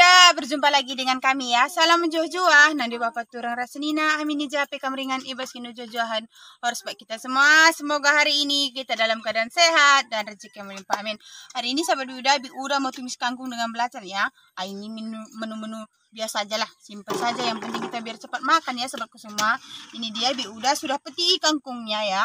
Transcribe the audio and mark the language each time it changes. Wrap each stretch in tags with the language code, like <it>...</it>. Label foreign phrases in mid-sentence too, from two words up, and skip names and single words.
<id>berjumpa lagi dengan kami ya.</id> <btx>Salam menjuah-juah. Nandi bapak turang rasenina. Amini jape kamringan ibas kinu juahan.</btx> <id>Harus baik kita semua. Semoga hari ini kita dalam keadaan sehat dan rezeki yang melimpah. Amin. Hari ini sahabat udah mau tumis kangkung dengan belacan ya. Ini menu-menu biasa aja lah. Simple saja. Yang penting kita biar cepat makan ya sahabatku semua. Ini dia udah sudah peti kangkungnya ya.</id>